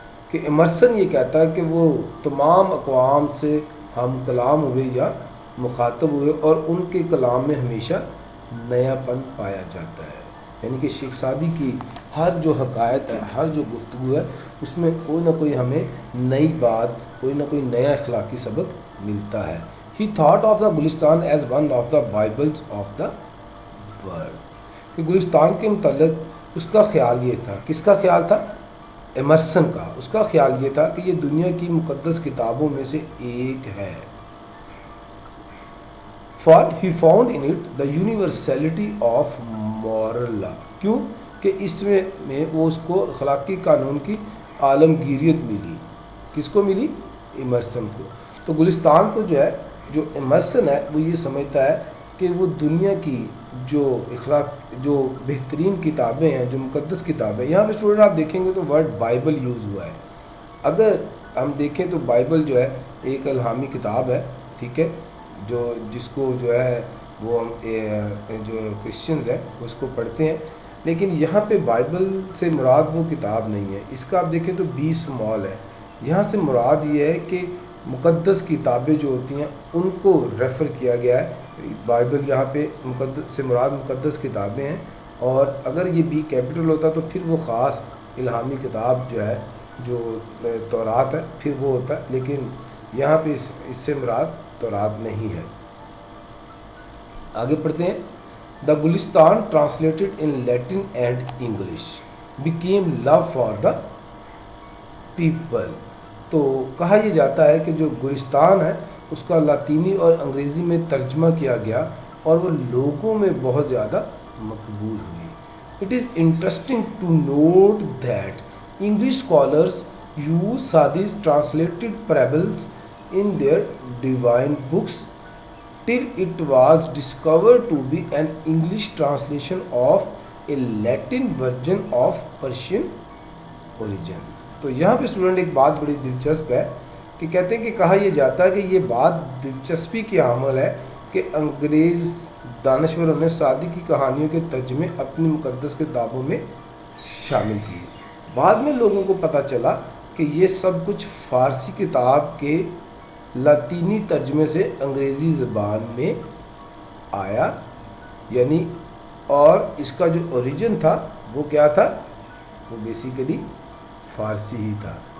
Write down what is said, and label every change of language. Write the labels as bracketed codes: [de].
[ur] کہ ایمرسن یہ کہتا ہے کہ وہ تمام اقوام سے ہم کلام ہوئے یا مخاطب ہوئے, اور ان کے کلام میں ہمیشہ نیا پن پایا جاتا ہے. یعنی کہ شیخ سعدی کی ہر جو حکایت ہے, ہر جو گفتگو ہے, اس میں کوئی نہ کوئی ہمیں نئی بات, کوئی نہ کوئی نیا اخلاقی سبق ملتا ہے. [en] He thought of the Gulistan as one of the bibles of the world. [ur] کہ گلستان کے متعلق اس کا خیال یہ تھا, کس کا خیال تھا؟ ایمرسن کا. اس کا خیال یہ تھا کہ یہ دنیا کی مقدس کتابوں میں سے ایک ہے. [en] For he found in it the universality of moral law. [ur] کیوں کہ اس میں وہ اس کو اخلاقی قانون کی عالمگیریت ملی. کس کو ملی؟ ایمرسن کو. تو گلستان کو جو ہے جو ایمرسن ہے وہ یہ سمجھتا ہے کہ وہ دنیا کی جو جو بہترین کتابیں ہیں، جو مقدس کتابیں، یہاں پہ اسٹوڈنٹ آپ دیکھیں گے تو ورڈ بائبل یوز ہوا ہے. اگر ہم دیکھیں تو بائبل جو ہے ایک الہامی کتاب ہے، ٹھیک ہے، جس کو جو ہے وہ ہم جو کرسچنز ہیں وہ اس کو پڑھتے ہیں. لیکن یہاں پہ بائبل سے مراد وہ کتاب نہیں ہے. اس کا آپ دیکھیں تو بی سمال ہے. یہاں سے مراد یہ ہے کہ مقدس کتابیں جو ہوتی ہیں ان کو ریفر کیا گیا ہے. بائبل یہاں پہ مقدس سے مراد مقدس کتابیں ہیں، اور اگر یہ بی کیپٹل ہوتا تو پھر وہ خاص الہامی کتاب جو ہے جو تورات ہے پھر وہ ہوتا ہے. لیکن یہاں پہ اس سے مراد تورات نہیں ہے. آگے پڑھتے ہیں. [en] The Gulistan translated in Latin and English became love for the people. [ur] تو کہا یہ جاتا ہے کہ جو گلستان ہے اس کا لاطینی اور انگریزی میں ترجمہ کیا گیا اور وہ لوگوں میں بہت زیادہ مقبول ہوئی. [en] It is interesting to note that English scholars use Saadi's translated parables in their divine books till it was discovered to be an English translation of a Latin version of Persian origin. [ur] تو یہاں پہ اسٹوڈنٹ ایک بات بڑی دلچسپ ہے کہ کہتے ہیں کہ کہا یہ جاتا ہے کہ یہ بات دلچسپی کی حامل ہے کہ انگریز دانشوروں نے سعدی کی کہانیوں کے ترجمے اپنی مقدس کتابوں میں شامل کیے. بعد میں لوگوں کو پتہ چلا کہ یہ سب کچھ فارسی کتاب کے لاطینی ترجمے سے انگریزی زبان میں آیا، یعنی اور اس کا جو اوریجن تھا وہ کیا تھا؟ وہ بیسیکلی فارسی ہی تھا.